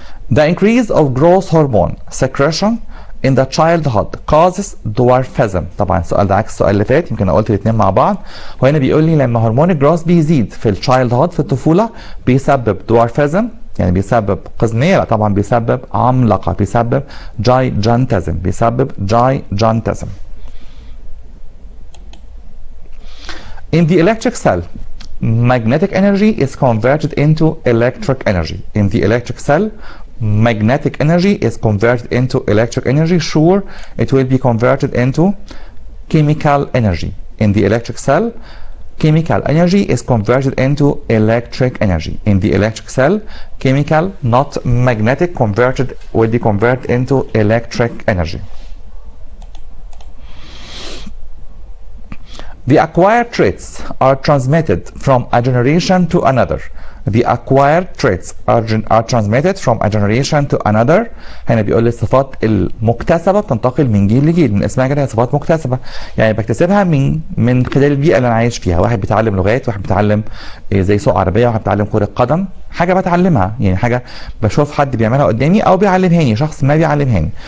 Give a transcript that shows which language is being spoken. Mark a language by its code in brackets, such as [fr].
[en] The increase of growth hormone secretion in the childhood causes dwarfism. [ar] طبعا السؤال ده عكس السؤال اللي فات، يمكن انا قلت الاثنين مع بعض. وهنا بيقول لي لما هرمون الجروث بيزيد في الchildhood في الطفوله بيسبب dwarfism يعني بيسبب قزميه، لا طبعا بيسبب عملاقه، بيسبب gigantism، بيسبب gigantism. [en] In the electric cell magnetic energy is converted into electric energy. In the electric cell magnetic energy is converted into electric energy. Sure, it will be converted into chemical energy. In the electric cell, chemical energy is converted into electric energy. In the electric cell, chemical, not magnetic, will be converted into electric energy. The acquired traits are transmitted from a generation to another. The acquired traits are transmitted from a generation to another. [ar] هنا بيقول لي الصفات المكتسبة بتنتقل من جيل لجيل، من اسمها كده صفات مكتسبة، يعني بكتسبها من خلال البيئة اللي أنا عايش فيها. واحد بيتعلم لغات، واحد بيتعلم زي سوق عربية، واحد بيتعلم كرة قدم، حاجة بتعلمها، يعني حاجة بشوف حد بيعملها قدامي أو بيعلمهاني، شخص ما بيعلمهاني.